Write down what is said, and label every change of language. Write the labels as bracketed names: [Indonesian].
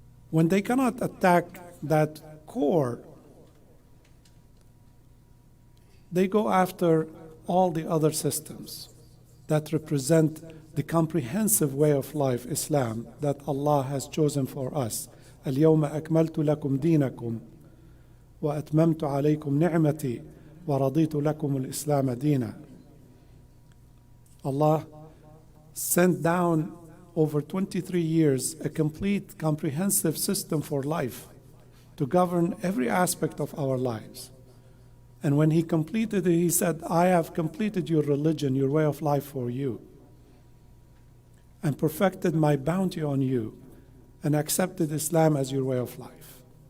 [English] When they cannot attack that core, they go after all the other systems that represent the comprehensive way of life, Islam, that Allah has chosen for us. [Arabic] اليوم أكملت لكم دينكم وأتممت عليكم نعمتي ورضيت لكم الإسلام دينا. [English] Allah sent down over 23 years a complete, comprehensive system for life to govern every aspect of our lives. And when He completed it, He said, I have completed your religion, your way of life for you, and perfected my bounty on you, and accepted Islam as your way of life.